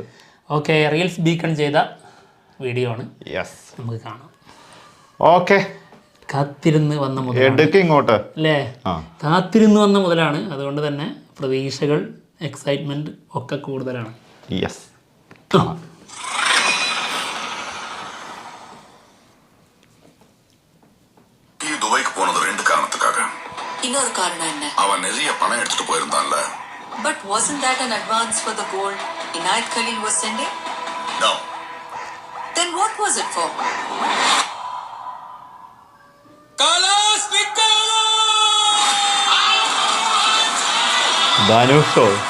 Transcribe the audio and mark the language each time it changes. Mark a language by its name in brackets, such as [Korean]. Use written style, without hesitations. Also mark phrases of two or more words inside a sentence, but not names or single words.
[Malayalam] ഓക്കെ, റീൽസ് ബീക്കൺ ചെയ്ത വീഡിയോ ആണ്. യെസ്, നമുക്ക് കാണാം. ഓക്കെ, കാത്തിരുന്ന് വന്ന മുതൽ ഇങ്ങോട്ട് അല്ലേ? കാത്തിരുന്ന് വന്ന മുതലാണ്. അതുകൊണ്ട് തന്നെ പ്രതീക്ഷകൾ, എക്സൈറ്റ്മെന്റ് ഒക്കെ കൂടുതലാണ്. യെസ്, [Tamil] துபாய்க்கு போனது ரெண்டு காரணத்துக்காக. இன்னொரு காரணம் என்ன? அவன் நிறைய பணம் எடுத்துட்டு போயிருந்தான்ல. [English] But wasn't that an advance for the gold Inayat Khalil was sending? No. Then what was it for? [Malayalam] ധനുഷോ?